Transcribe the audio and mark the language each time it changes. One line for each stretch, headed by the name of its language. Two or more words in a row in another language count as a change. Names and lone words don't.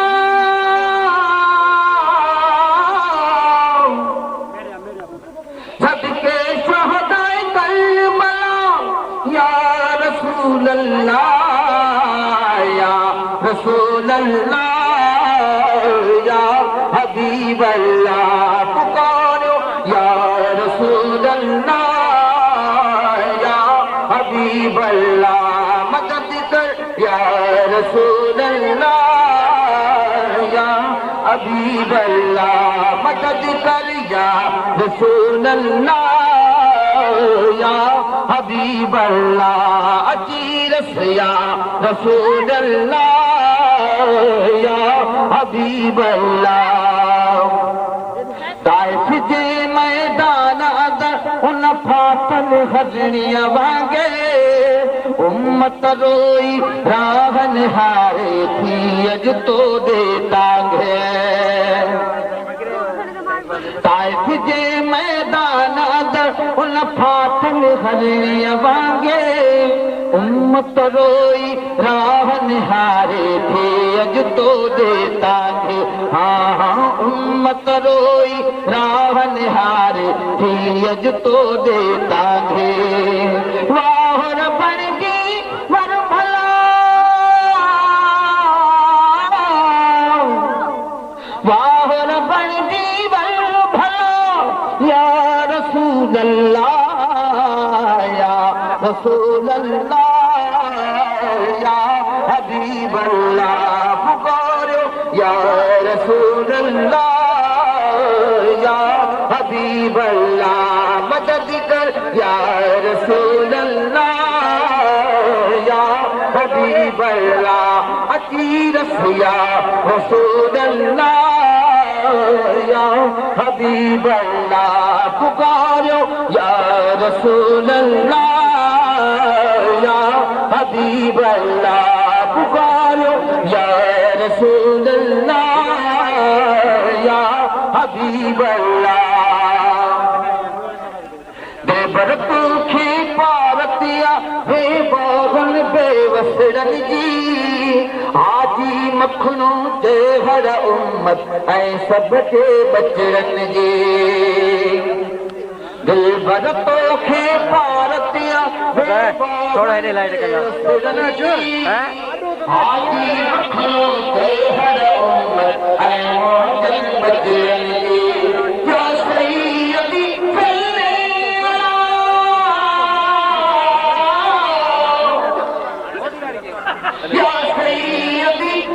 Sindhi: सदके शोहदाए करबला
Arabic: يا رسول الله يا رسول الله يا حبيب الله پکارو يا رسول الله يا حبيب الله
Sindhi: मदद कर
Arabic: يا رسول الله يا حبيب الله
Sindhi: मदद कर
Arabic: يا رسول الله يا حبيب الله
Sindhi: अची रसिया
Arabic: رسول الله يا حبيب الله
Sindhi: ताइफ जे मैदान अदर उन फाटल हजणीअ वांगे उम्मत रोई राहन हारे थी अज तो दे टांगे ताइफ जे मैदान अदर उन फाटल हजणीअ वांगे उम्मत रोई राहन हारे थे अज तो दे टांगे हाँ हाँ उम्मत रोई रावण हारे थी अज तो दे टांगे वाहर बन गई वर भला वाहर बन गई वर भला
Arabic: يا رسول الله يا رسول الله يا حبيب الله پکارو يا رسول الله يا حبيب الله
Sindhi: मदद कर
Arabic: يا رسول الله يا حبيب الله
Sindhi: अची रसिया
Arabic: رسول الله يا حبيب الله پکارو يا رسول الله يا حبيب الله پکارو يا رسول حبيب الله
Sindhi: देवर तूखे पारतिया हे बागन बेवसरन जी हाजी मखनू ते हर उम्मत ऐ सब के बचरन जी दिल भर तोखे पारतिया
Urdu: تھوڑا ادھر لائٹ کر
Sindhi: हाजी मखनू ते हर उम्मत ऐ मोहम्मद बचरन जी
Arabic: يا سيدي يا سيدي